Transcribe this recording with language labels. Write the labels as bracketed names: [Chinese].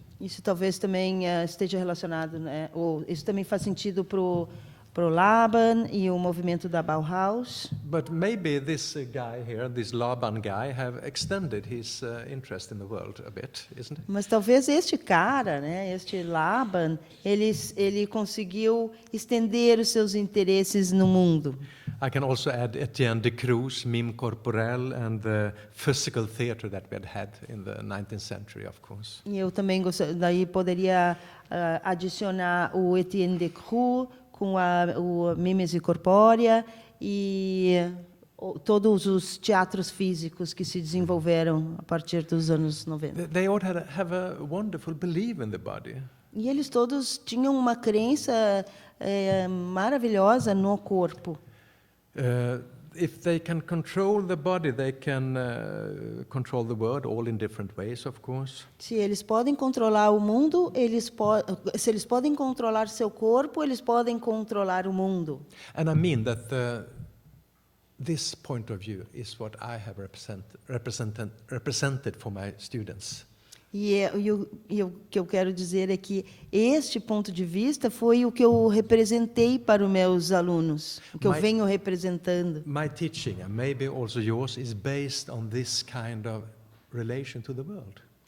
[Portuguese] Isso talvez também esteja relacionado, né? Ou isso também faz sentido pro Laban e o movimento da Bauhaus. [English] But maybe this guy here, this Laban guy, have extended his interest in the world a bit, isn't it? [Portuguese] Mas talvez este cara, né, este Laban, ele conseguiu estender os seus interesses no mundo. [English] I can also add Etienne de Cruz, mime corporel, and the physical theater that we had in the 19th century, of course. [Portuguese] E eu também poderia adicionar o Etienne de Cruz com o mímese corpórea e todos os teatros físicos que se desenvolveram a partir dos anos 90. [English] They all have a wonderful belief in the body. [Portuguese] E eles todos tinham uma crença maravilhosa no corpo. [English] If they can control the body, they can control the world, all in different ways, of course. [Portuguese] Se eles podem controlar o mundo, se eles podem controlar seu corpo, eles podem controlar o mundo. [English] And I mean that this point of view is what I have represented for my students. [Portuguese] E o que eu quero dizer é que este ponto de vista foi o que eu representei para os meus alunos, o que eu venho representando. [English] My teaching, and maybe also yours, is based on this kind of relation to the world.